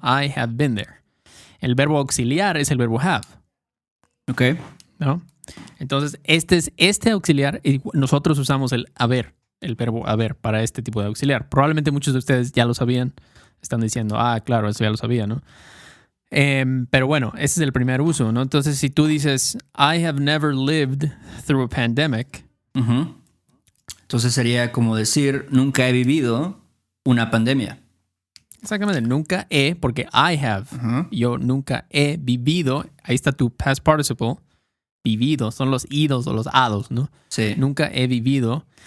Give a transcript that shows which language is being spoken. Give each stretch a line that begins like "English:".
English: I have been there.
Spanish: El verbo auxiliar es el verbo have. Ok. ¿No? Entonces, este auxiliar, y nosotros usamos el haber, el verbo haber para este tipo de auxiliar. Probablemente muchos de ustedes ya lo sabían. Están diciendo, claro, eso ya lo sabía, ¿no? Pero bueno, ese es el primer uso, ¿no? Entonces, si tú dices,
English: I have never lived through a pandemic.
Spanish: Entonces sería como decir, nunca he vivido una pandemia. Exactamente, nunca he, porque
English: I have.
Spanish: Yo nunca he vivido. Ahí está tu past participle. Vivido, son los idos o los hados, ¿no? Sí. Nunca he vivido.